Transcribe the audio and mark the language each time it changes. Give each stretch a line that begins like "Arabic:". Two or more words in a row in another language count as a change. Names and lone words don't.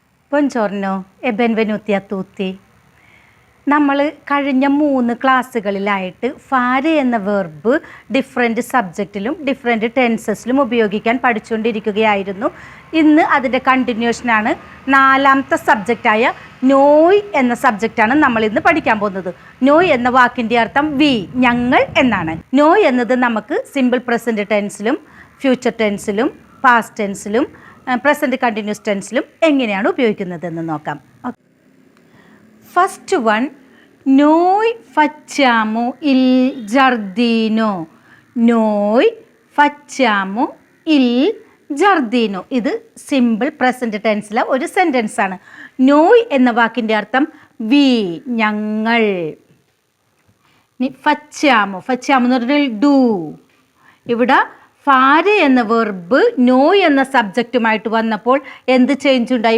Italian: Buongiorno e benvenuti a tutti.
Malayalam: നമ്മൾ കഴിഞ്ഞ 3 ക്ലാസ്സുകളിലായിട്ട് ഫാരെ എന്ന വെർബ്
English: different subjectilum different tensesilum
Malayalam: ഉപയോഗിക്കാൻ പഠിച്ചുകൊണ്ടിരിക്കുകയായിരുന്നു. ഇന്ന് അതിൻ്റെ കണ്ടിന്യൂഷനാണ്. 4ാമത്തെ സബ്ജക്റ്റായ നോയ് എന്ന സബ്ജക്റ്റാണ് നമ്മൾ ഇന്ന് പഠിക്കാൻ പോകുന്നത്. നോയ് എന്ന വാക്കിൻ്റെ അർത്ഥം വി, ഞങ്ങൾ എന്നാണ്. നോയ് എന്നത് നമുക്ക്
English: simple present tensilum future tensilum past tensilum present continuous tensilum
Malayalam: എങ്ങനെയാണ് ഉപയോഗിക്കുന്നതെന്ന് നോക്കാം.
English: first one,
Italian: noi facciamo il giardino. Noi facciamo il giardino.
Malayalam: ഇത്
English: simple present tensile
Malayalam: ഒരു സെൻറ്റൻസ് ആണ്. നോയ് എന്ന വാക്കിൻ്റെ അർത്ഥം വി, ഞങ്ങൾ.
Italian: facciamo, facciamo
Malayalam: എന്ന് പറഞ്ഞാൽ ഡു. ഇവിടെ ഫാരെ എന്ന വെർബ് നോയ് എന്ന സബ്ജക്റ്റുമായിട്ട് വന്നപ്പോൾ എന്ത് ചേഞ്ച് ഉണ്ടായി?